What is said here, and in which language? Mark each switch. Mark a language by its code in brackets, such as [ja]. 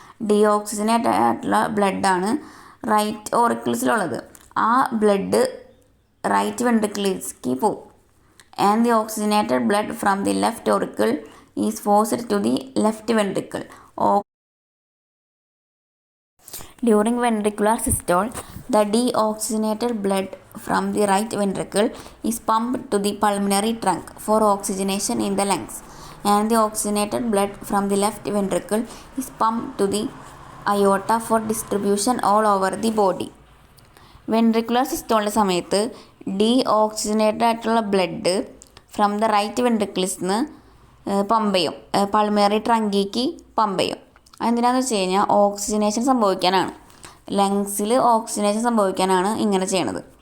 [ml] Deoxygenated ആയിട്ടുള്ള ബ്ലഡാണ് right ഓറിക്കിൾസിലുള്ളത്. ആ blood right വെൻട്രിക്കിളിലേക്ക് പോകും. [en] And the oxygenated blood from the left auricle is forced to the left ventricle. During ventricular systole, the deoxygenated blood from the right ventricle is pumped to the pulmonary trunk for oxygenation in the lungs, and the oxygenated blood from the left ventricle is pumped to the aorta for distribution all over the body. [ml] Ventricular സിസ്റ്റോളിൻ്റെ സമയത്ത് deoxygenated ആയിട്ടുള്ള blood [en] from the [ml] right വെൻട്രിക്കിൾസിൽ നിന്ന് pump ചെയ്യും, pulmonary ട്രങ്കിക്ക് pump ചെയ്യും. അതെന്തിനാണെന്ന് വെച്ച് കഴിഞ്ഞാൽ oxygenation സംഭവിക്കാനാണ്. ലങ്സിൽ oxygenation സംഭവിക്കാനാണ് ഇങ്ങനെ ചെയ്യണത്.